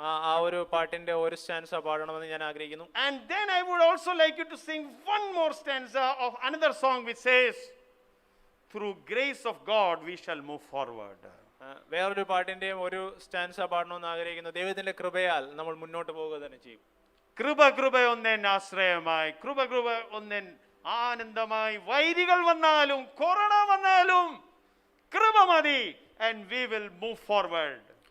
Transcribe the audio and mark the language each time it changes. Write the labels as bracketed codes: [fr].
[ml] ആ ഒരു പാട്ടിന്റെ ഒരു സ്റ്റാൻസ പാടണമെന്ന് ഞാൻ ആഗ്രഹിക്കുന്നു. [en] And then I would also like you to sing one more stanza of another song which says, through grace of God we shall move forward. [ml] വേറൊരു പാട്ടിന്റെയും ഒരു stanza പാടണമെന്ന് ആഗ്രഹിക്കുന്നു. ദൈവത്തിന്റെ കൃപയാൽ നമ്മൾ മുന്നോട്ട് പോവുക തന്നെ ചെയ്യും. കൃപ ഒന്നൻ ആശ്രയമായി, കൃപ ഒന്നൻ ആനന്ദമായി. വൈരികൾ വന്നാലും കൊറോണ വന്നാലും കൃപ മതി, [en] and we will move forward.